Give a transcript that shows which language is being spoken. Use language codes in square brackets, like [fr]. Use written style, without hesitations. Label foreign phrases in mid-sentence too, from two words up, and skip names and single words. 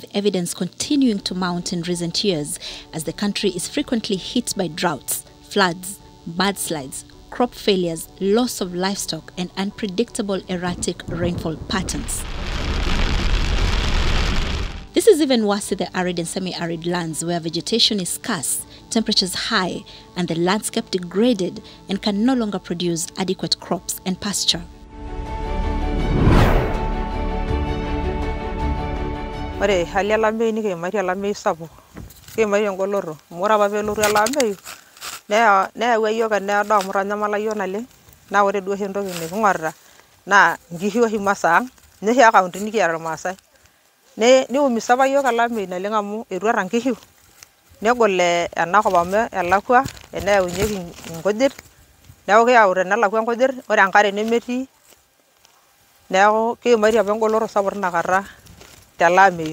[en] evidence continuing to mount in recent years as the country is frequently hit by droughts, floods, mudslides, crop failures, loss of livestock, and unpredictable erratic rainfall patterns. This is even worse in the arid and semi-arid lands where vegetation is scarce, temperatures high, and the landscape degraded and can no longer produce adequate crops and pasture. [mas] Ore hali alameyu nikiimari alameyu sapuk kiimari engoloro amu ore apa peelotu olameyu neyawua iyiok eneedo amu itanyamala iyiok naleng naa ore duo oshi entoki niking'orita naa nkishu oshi masaa ang ninye oshi akaunti nikiata irmaasai niumisa apa iyiok olameyu naleng amu etuata nkishu negol enakop amu elakwa eneyaunyeki nkujit neeku kiyau tenelakwa nkujit ore enkare nemetii neeku kiimari apa engoloro sapuk tinakata teleameyu.